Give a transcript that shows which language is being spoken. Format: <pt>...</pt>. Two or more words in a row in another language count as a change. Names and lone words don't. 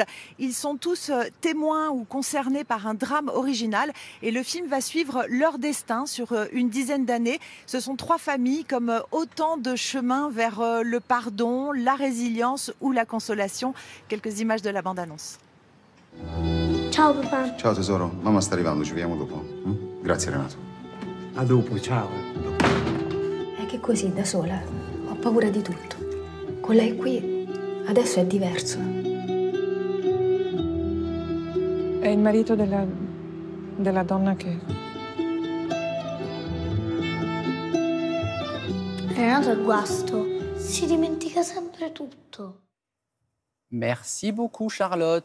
<fr>Ils sont tous témoins ou concernés par un drame original et le film va suivre leur destin sur une dizaine d'années. Ce sont 3 familles comme autant de chemins vers le pardon, la résilience ou la consolation. Quelques images de la bande-annonce.</fr> <it>Ciao papà. Ciao tesoro, mamma sta arrivando, ci vediamo dopo. Grazie Renato. A dopo, ciao. È che così da sola ho paura di tutto. Con lei qui adesso è diverso. È il marito della donna che... Renato è guasto. Si dimentica sempre tutto.</it> <fr>Merci beaucoup, Charlotte.</fr>